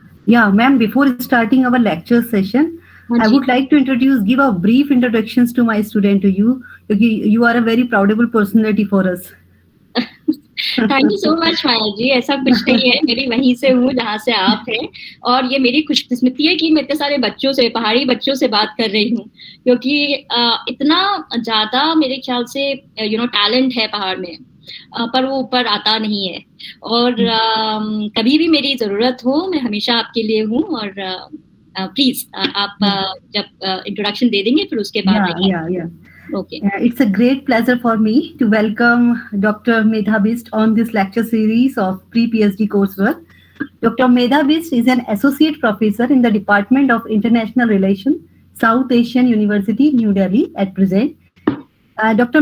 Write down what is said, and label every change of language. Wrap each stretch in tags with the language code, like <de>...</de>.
<en>Yeah, ma'am, before starting our lecture session, I would like to give a brief introductions to my student to you, because you are a very proudable personality for us. Thank you so much Maya ji.</en> <hi>ऐसा कुछ नहीं है, मेरी वहीं से हूँ जहाँ से आप हैं, और ये मेरी खुशकिस्मती है कि मैं इतने सारे बच्चों से, पहाड़ी बच्चों से बात कर रही हूँ, क्योंकि इतना ज्यादा मेरे ख्याल से टैलेंट है पहाड़ में, पर वो ऊपर आता नहीं है। और कभी भी मेरी जरूरत हो मैं हमेशा आपके लिए हूँ। और प्लीज आप जब इंट्रोडक्शन दे देंगे फिर उसके बाद</hi> <en>Okay. It's a great pleasure for me to welcome Dr. Medha Bist on this lecture series of pre-PhD coursework. Dr. Medha Bist is an associate professor in the Department of International Relations, South Asian University, New Delhi at present. Dr.</en>